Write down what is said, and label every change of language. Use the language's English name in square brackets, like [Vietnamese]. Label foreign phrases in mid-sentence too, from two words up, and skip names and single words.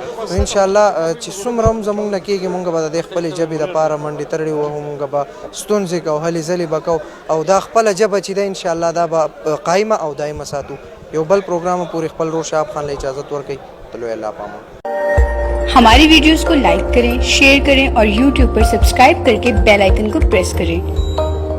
[Pashto] نو انشاءالله چې څومره هم زمونږ نه کېږي، مونږ به د دې خپلې ژبې دپاره منډې ترړې وهو، مونږ به ستونزې کوو، هلې ځلې به کوو، او دا خپله ژبه چې ده انشاءالله دا به قایمه او دایمه ساتو. یو بل پروګرام پورې خپل روح شهاب خان له اجازت ورکوي. تلو الله پامان. [Urdu] ہماری ویڈیوز کو لائک کریں، شیئر کریں اور YouTube پر سبسکرائب کرکے [English] bell icon [Urdu] کو پریس کریں.